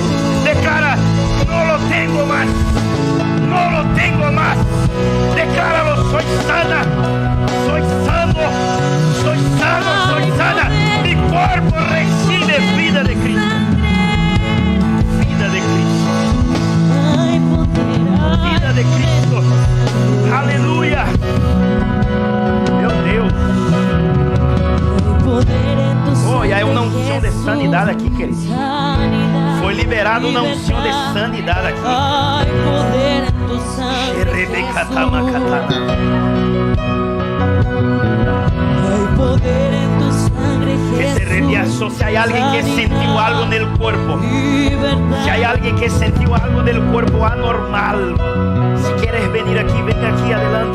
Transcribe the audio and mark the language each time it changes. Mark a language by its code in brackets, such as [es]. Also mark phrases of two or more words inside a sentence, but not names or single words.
[es] Declara, no lo tengo más. No lo tengo más. Decláralo, soy sana. Soy sano. Soy sano, soy sana. Mi cuerpo recibe vida de Cristo. Vida de Cristo. Hay poder, Vida de Cristo. Aleluya. [pt] Meu Deus. [es] hay poder en tu sangre, Oh, y hay una unción de Jesús. sanidad aquí, querido. Sanidad, [pt] Foi liberada uma unção de [es] libertad. [pt] sanidade aqui. [es] Hay poder en tu sangre, Jesús. Hay poder en tu sangre, Que se reviasó. Si hay alguien que sentiu algo en el cuerpo, Libertad. si hay alguien que sentiu algo del cuerpo anormal, si quieres venir aquí, venga aquí adelante.